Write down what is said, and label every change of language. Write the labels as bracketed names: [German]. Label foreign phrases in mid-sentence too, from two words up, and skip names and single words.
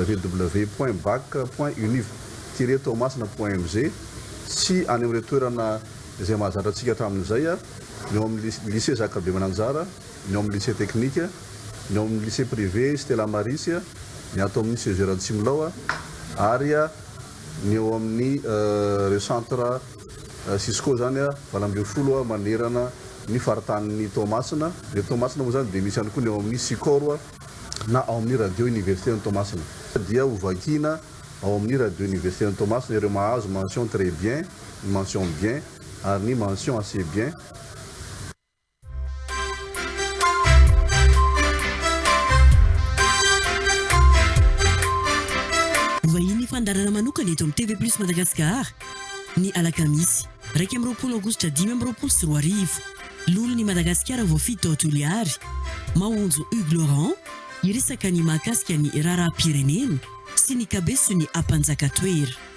[Malagasy] www.bac.univ-tomasina.mg sy any amin'ireo toerana izay mahazatra antsika hatramin'izay a ny eo amin'ny lycée Jacques Be Mananjara, ny eo amin'ny [French] lycée technique, [Malagasy] ny eo amin'ny [French] lycée privé [Malagasy] Stella Marisy, ny ato amin'ny César Antsimilao ary ny eo amin'ny reo centre Cisco zany a valambefolo manerana ny faritanin'ny Toamasina. Ny Toamasina moa zany dia misy ihany koa ny eo amin'ny Sikoro na ao amin'ny [French] radio université [Malagasy] ny Toamasina dia hovakina ao amin'ny [French] radio université [Malagasy] ny Toamasina ireo mahazo [French] mention très bien, mention bien [Malagasy] ary ny [French] mention assez bien. [Malagasy] Vahiny fandarana manokana eto amin'ny TV Plus Madagascar ny alakamisy 2 aogositra 2024 lolon'ny Madagasikara voafito tao Toliary mahonjo Hugues Laurent iresaka ny mahakasika ny raharaham-pirenena sy ny kabeso ny ampanjaka toera.